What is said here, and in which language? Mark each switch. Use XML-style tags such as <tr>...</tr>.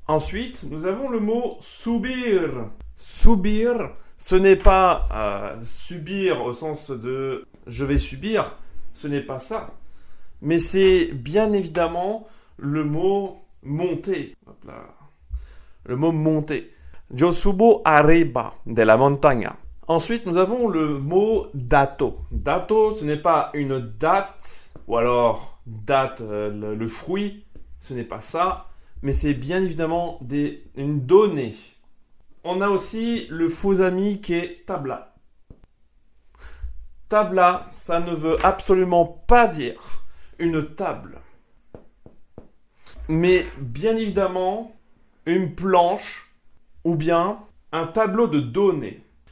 <fr>Ensuite, nous avons le mot subir. Subir, ce n'est pas subir au sens de je vais subir, ce n'est pas ça. Mais c'est bien évidemment le mot monter. Hop là. Le mot monter.</fr> <es>Yo subo arriba de la montaña.</es> <fr>Ensuite, nous avons le mot dato. Dato, ce n'est pas une date, ou alors date, le fruit, ce n'est pas ça, mais c'est bien évidemment une donnée. On a aussi le faux ami qui est tabla. Tabla, ça ne veut absolument pas dire une table, mais bien évidemment une planche ou bien un tableau de données.</fr>